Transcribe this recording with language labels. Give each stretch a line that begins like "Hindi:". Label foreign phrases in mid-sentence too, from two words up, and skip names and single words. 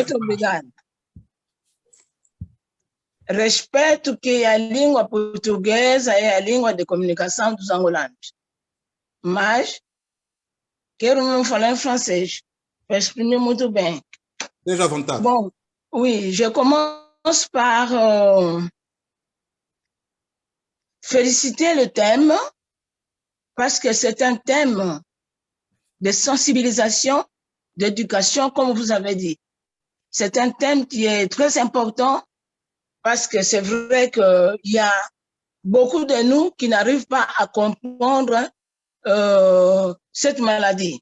Portuguese: Muito obrigada. Respeito que a língua portuguesa é a língua de comunicação dos angolanos. Mas quero não falar em francês, para exprimer muito bem. Esteja à vontade.
French: Bon, oui, je commence par féliciter le thème, parce que c'est un thème de sensibilisation, d'éducation, comme vous avez dit. C'est un thème qui est très important, parce que c'est vrai qu'il y a beaucoup de nous qui n'arrivent pas à comprendre cette maladie.